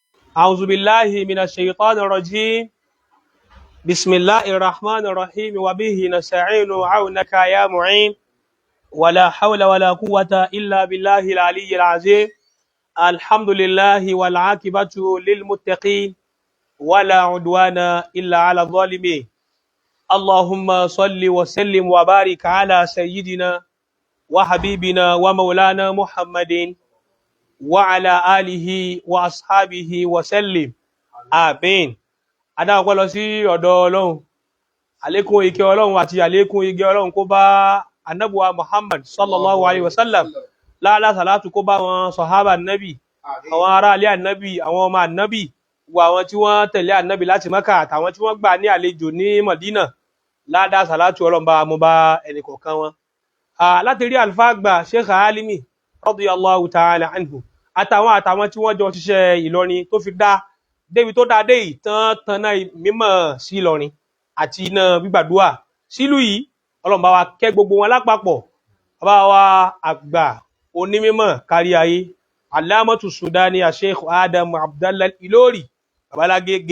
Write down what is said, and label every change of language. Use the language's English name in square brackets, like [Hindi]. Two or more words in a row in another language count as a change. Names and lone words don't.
[Arabic] أعوذ بالله من الشيطان الرجيم بسم الله الرحمن الرحيم وبه نستعين عونك يا معين ولا حول ولا قوة إلا بالله العلي العظيم الحمد لله والعاقبة للمتقين ولا عدوان إلا على الظالمين اللهم صل وسلم وبارك على سيدنا وحبيبنا ومولانا محمد وعلى آله وأصحابه وسلم آمين. [Yoruba] Adáwọ̀pẹ́ lọ sí ọ̀dọ̀ Ọlọ́run, àlékún ìkẹ́ Ọlọ́run àti àlékún ìgẹ́ Ọlọ́run kó bá Ànábì Muhammad [Arabic] صلى الله عليه وسلم, [Yoruba] láàlá sàlátù kó bá wọn sọ̀hábà Ànábì, àwọn ará alẹ́ Ànábì, àwọn ọmọ Ànábì, gbogbo àwọn tí wọ́n tẹ̀lé Ànábì láti Mákà àtàwọn tí wọ́n gbà ní àlejò ní Mọ̀dínà, láàdá sàlátù Ọlọ́run bá mú bá ẹnìkọ̀ọ̀kan wọn. Láti rí àlùfáà àgbà Sheikh Alimi [Arabic] رضي الله تعالى عنه [Yoruba] àtàwọn tí wọ́n jọ ṣiṣẹ́ Ìlọrin tó fi dá débi tó dáadé yìí tán náà mímọ̀ sí Ìlọrin àti iná gbígbàdúà sílùú yìí. Ọlọ́run bá wa kẹ́ gbogbo wọn lápapọ̀, bá wa àgbà onímímọ̀ kárí ayé Alamatu Sudani Sheikh Adam Abdallah Ilori babalágége.